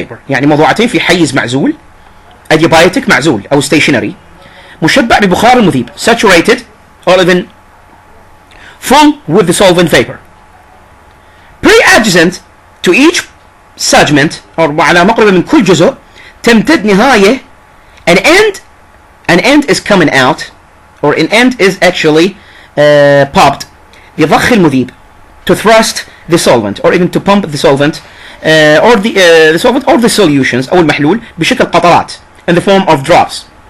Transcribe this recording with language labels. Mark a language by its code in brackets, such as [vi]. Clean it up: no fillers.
[ar] يعني موضوعتين في حيز معزول. adiabatic معزول أو stationary. مشبع ببخار المذيب. [en] Saturated or even full with the solvent vapor. Pre-adjacent to each segment or [ar] على مقربة من كل جزء تمتد نهاية. [en] An end is coming out or an end is actually popped [ar] بضخ المذيب [en] to thrust the solvent or even to pump the solvent or the solvent or the solutions [ar] أو المحلول بشكل قطرات [en] in the form of drops.